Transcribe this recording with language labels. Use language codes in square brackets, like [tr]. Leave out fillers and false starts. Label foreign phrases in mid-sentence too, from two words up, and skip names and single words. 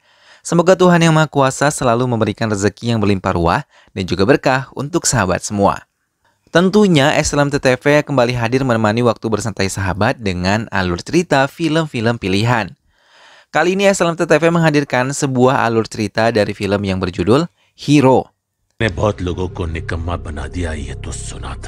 [id] Semoga Tuhan Yang Maha Kuasa selalu memberikan rezeki yang berlimpah ruah dan juga berkah untuk sahabat semua. Tentunya SLMT TV kembali hadir menemani waktu bersantai sahabat dengan alur cerita film-film pilihan. Kali ini SLMT TV menghadirkan sebuah alur cerita dari film yang berjudul Hero. [hi] ने बहुत लोगों को निकम्मा बना दिया ये तो सुना था।